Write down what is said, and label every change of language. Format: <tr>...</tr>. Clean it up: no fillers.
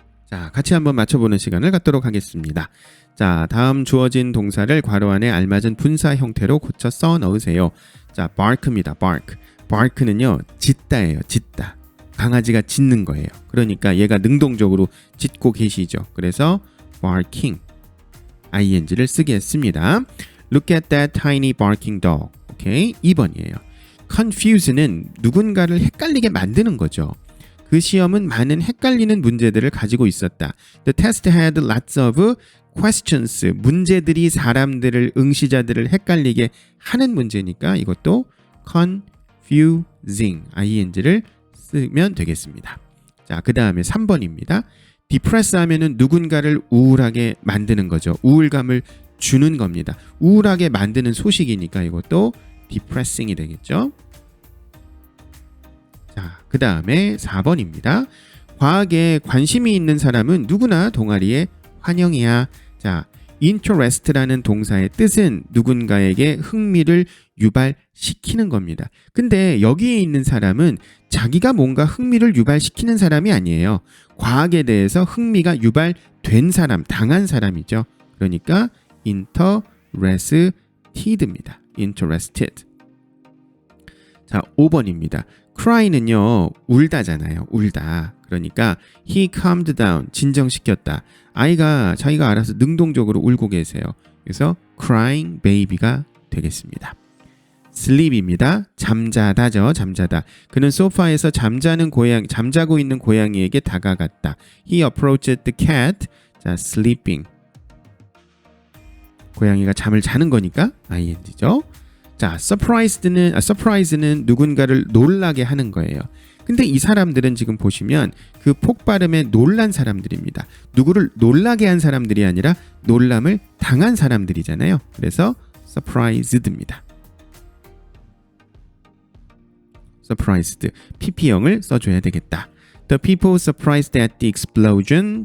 <ko>자, 같이 한번 맞춰보는 시간을 갖도록 하겠습니다. 자, 다음 주어진 동사를 괄호 안에 알맞은 분사 형태로 고쳐 써 넣으세요. 자, bark입니다. bark는요, 짖다예요. 짖다. 강아지가 짖는 거예요. 그러니까 얘가 능동적으로 짖고 계시죠. 그래서 barking, ing를 쓰겠습니다.</ko> <en>Look at that tiny barking dog.</en> <ko>오케이, 2번이에요. confuse는 누군가를 헷갈리게 만드는 거죠. 그 시험은 많은 헷갈리는 문제들을 가지고 있었다.</ko> <en>The test had lots of questions.</en> <ko>문제들이 사람들을, 응시자들을 헷갈리게 하는 문제니까 이것도 confusing, ing를 쓰면 되겠습니다. 자, 그 다음에 3번입니다. depress 하면은 누군가를 우울하게 만드는 거죠. 우울감을 주는 겁니다. 우울하게 만드는 소식이니까 이것도 depressing이 되겠죠. 자, 그 다음에 4번입니다. 과학에 관심이 있는 사람은 누구나 동아리에 환영이야. 자, interest라는 동사의 뜻은 누군가에게 흥미를 유발시키는 겁니다. 근데 여기에 있는 사람은 자기가 뭔가 흥미를 유발시키는 사람이 아니에요. 과학에 대해서 흥미가 유발된 사람, 당한 사람이죠. 그러니까 interested입니다. interested. 자, 5번입니다. cry는요, 울다잖아요. 울다. 그러니까</ko> <en>he calmed down,</en> <ko>진정시켰다. 아이가 자기가 알아서 능동적으로 울고 계세요. 그래서 crying baby가 되겠습니다. sleep입니다. 잠자다죠. 잠자다. 그는 소파에서 잠자고 있는 고양이에게 다가갔다.</ko> <en>He approached the cat.</en> <ko>자,</ko> <en>sleeping.</en> <ko>고양이가 잠을 자는 거니까 ing죠. 자, surprise는 누군가를 놀라게 하는 거예요. 근데 이 사람들은 지금 보시면 그 폭발음에 놀란 사람들입니다. 누구를 놀라게 한 사람들이 아니라 놀람을 당한 사람들이잖아요. 그래서 surprised입니다. surprised, pp형을 써줘야 되겠다.</ko> <en>The people surprised at the explosion.</en>